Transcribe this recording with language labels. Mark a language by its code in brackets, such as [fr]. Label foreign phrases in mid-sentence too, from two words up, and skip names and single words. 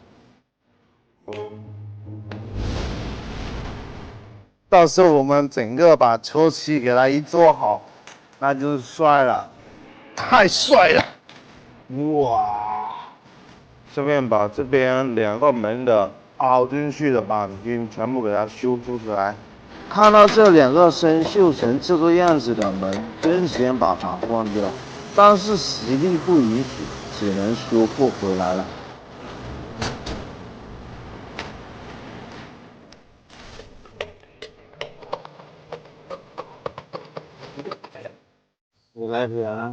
[zh] 到時候我們整個把車漆給它一做好，那就是帥了，太帥了！哇！順便把這邊2個門的凹進去的鈑金全部給它修復出來。看到這2個生鏽成這個樣子的門，真想把它換掉，但是實力不允許，只能修復回來了。你來舔啊！